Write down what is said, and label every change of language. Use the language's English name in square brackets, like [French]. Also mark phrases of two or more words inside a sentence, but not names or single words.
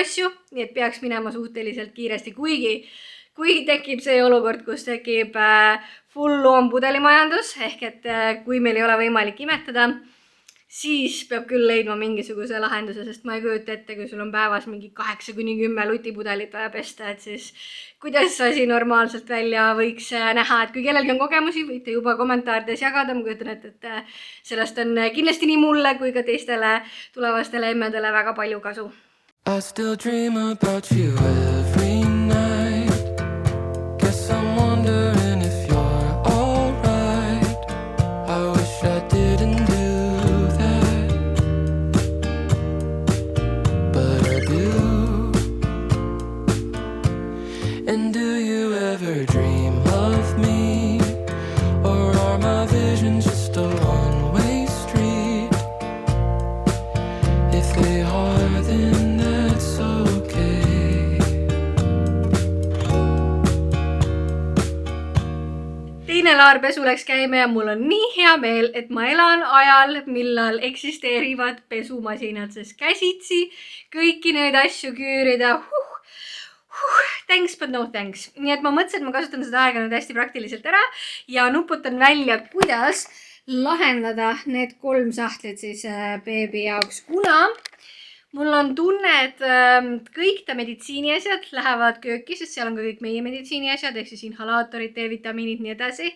[Estonian] asju, nii et peaks minema suhteliselt kiiresti, kui tekib see olukord, kus tekib full loompudelimajandus, ehk et kui meil ei ole võimalik imetada, siis peab küll leidma mingisuguse lahenduse, sest ma ei kujuta ette, kui sul on päevas mingi 8-10 lutipudelit vaja pesta, et siis kuidas see asi normaalselt välja võiks näha, et kui kellelgi on kogemusi, võite juba kommentaarides jagada, ma kujutan ette, et sellest on kindlasti nii mulle kui ka teistele tulevastele emmedele väga palju kasu. [English] I still dream about you every night. Guess I'm wondering if you're alright. I wish I didn't do that, but I do. And do you ever dream of me? Or are my visions just a one-way street? If they are, then that's okay. [Estonian] Teine laarpesu läks käima ja mul on nii hea meel, et ma elan ajal, millal eksisteerivad pesumasinad, sest käsitsi kõiki neid asju küürida. [English] Thanks, but no thanks. [Estonian] Nii et ma mõtlesin, et ma kasutan seda aega nüüd hästi praktiliselt ära ja nuputan välja, kuidas lahendada need 3 sahtlit siis beebi jaoks, kuna mul on tunne, et kõik ta meditsiiniasjad lähevad kööki, sest seal on ka kõik meie meditsiiniasjad, ehk siis inhalaatorid, D-vitamiinid, nii edasi.